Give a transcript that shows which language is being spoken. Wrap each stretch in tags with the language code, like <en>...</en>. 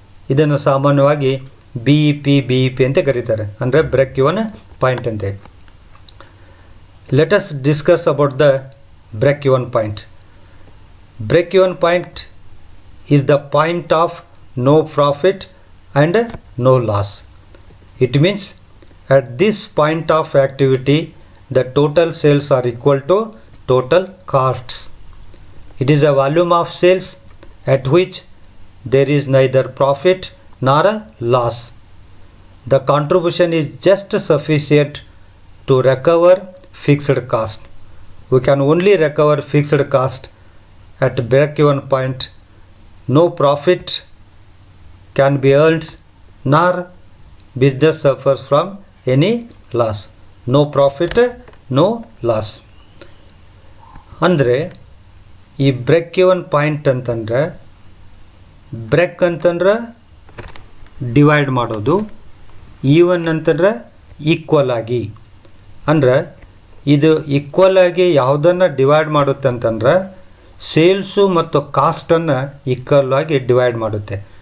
<kn>ಇದನ್ನು ಸಾಮಾನ್ಯವಾಗಿ B E P ಅಂತ ಕರೀತಾರೆ, ಅಂದರೆ ಬ್ರೇಕ್ ಇವನ್ ಪಾಯಿಂಟ್ ಅಂತ.</kn> <en>Let us discuss about the break even point. Break even point is the point of no profit and no loss. It means at this point of activity the total sales are equal to total costs. It is a volume of sales at which there is neither profit nor a loss. The contribution is just sufficient to recover fixed cost. We can only recover fixed cost at break-even point. No profit can be earned nor business suffers from any loss. No profit, no loss.</en> <kn>ಅಂದರೆ ಈ break even point ಅಂತಂದರೆ, break ಅಂತಂದ್ರೆ divide ಮಾಡೋದು, even ಅಂತಂದರೆ equal ಆಗಿ. ಅಂದರೆ ಇದು equal ಆಗಿ ಯಾವುದನ್ನು ಡಿವೈಡ್ ಮಾಡುತ್ತೆ ಅಂತಂದರೆ ಸೇಲ್ಸು ಮತ್ತು ಕಾಸ್ಟನ್ನು ಈಕ್ವಲ್ ಆಗಿ ಡಿವೈಡ್ ಮಾಡುತ್ತೆ.</kn>